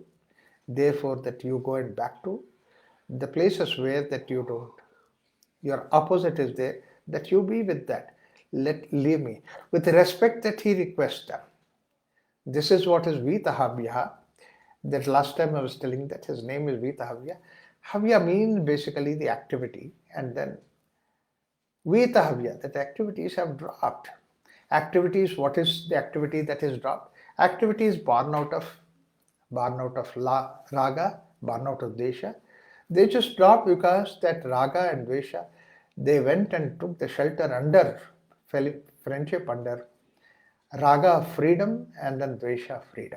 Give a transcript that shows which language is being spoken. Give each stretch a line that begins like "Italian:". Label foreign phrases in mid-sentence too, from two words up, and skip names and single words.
English: Therefore that you go and back to the places where that you don't. Your opposite is there, that you be with that. Leave me. With the respect that he requests them. This is what is Veeta havya. That last time I was telling that his name is Veeta havya. Havya means basically the activity, and then Veeta havya, that activities have dropped. Activities, what is the activity that is dropped? Activity is born out of raga, born out of desha. They just dropped because that raga and dvesha, they went and took the shelter under friendship, under raga of freedom and then dvesha freedom.